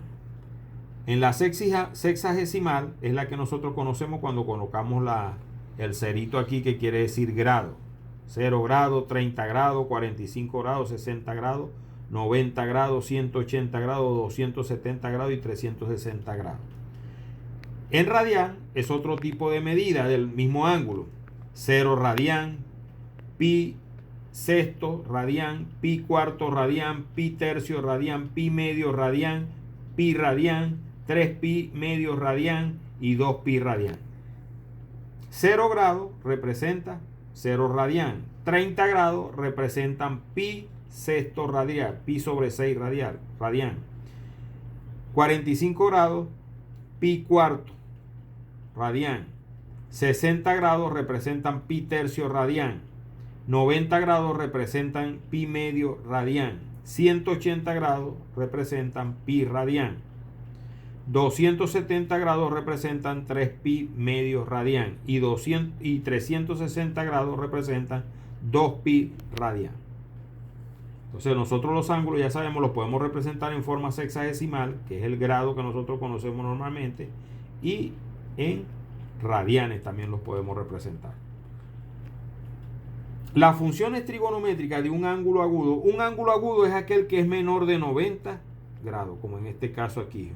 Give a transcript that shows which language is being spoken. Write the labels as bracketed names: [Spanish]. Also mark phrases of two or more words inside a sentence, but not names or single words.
[Spanish] En la sexagesimal es la que nosotros conocemos cuando colocamos el cerito aquí, que quiere decir grado. 0 grados, 30 grados, 45 grados, 60 grados, 90 grados, 180 grados, 270 grados y 360 grados. En radián es otro tipo de medida del mismo ángulo. 0 radián, pi sexto radián, pi cuarto radián, pi tercio radián, pi medio radián, pi radián, 3 pi medio radián y 2 pi radián. 0 grados representa 0 radián. 30 grados representan pi sexto radial, pi sobre 6 radián. 45 grados, pi cuarto radián. 60 grados representan pi tercio radián. 90 grados representan pi medio radián. 180 grados representan pi radián. 270 grados representan 3 pi medio radián. Y 360 grados representan 2 pi radián. Entonces nosotros los ángulos, ya sabemos, los podemos representar en forma sexagesimal, que es el grado que nosotros conocemos normalmente, y en radianes también los podemos representar. Las funciones trigonométricas de un ángulo agudo es aquel que es menor de 90 grados, como en este caso aquí.